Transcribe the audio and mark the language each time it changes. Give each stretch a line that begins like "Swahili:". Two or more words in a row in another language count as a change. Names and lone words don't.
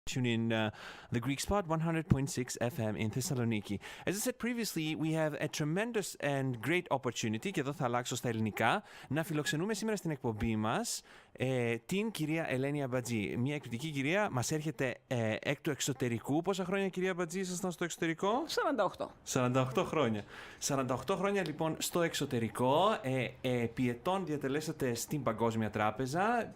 English: Tune in the Greek spot 100.6 FM in Thessaloniki. As I said previously, we have a tremendous and great opportunity,
Greek: και εδώ θα αλλάξω στα ελληνικά, να φιλοξενούμε σήμερα στην εκπομπή μας την κυρία Ελένη Αμπατζή. Μια εκπληκτική κυρία, μας έρχεται εκ του εξωτερικού. Πόσα χρόνια, κυρία Αμπατζή, ήσασταν στο εξωτερικό? 48 χρόνια. 48 χρόνια λοιπόν στο εξωτερικό. Επί ετών διατελέσατε στην Παγκόσμια Τράπεζα.